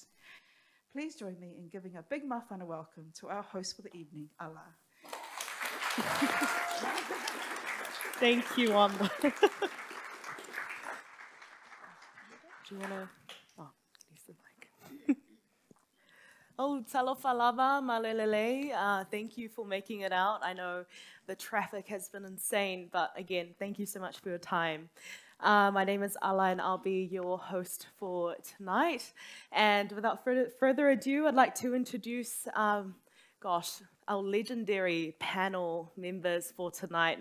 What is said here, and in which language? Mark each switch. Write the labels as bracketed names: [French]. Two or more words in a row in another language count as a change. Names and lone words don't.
[English] Please join me in giving a big mawhana welcome to our host for the evening, Ala. Thank you, Wanda. Do you want to? Oh, use the mic. [Samoan] Oh, talofa lava, malelele. [English] Thank you for making it out. I know the traffic has been insane, but again, thank you so much for your time. My name is Anae, and I'll be your host for tonight. And without further ado, I'd like to introduce, our legendary panel members for tonight.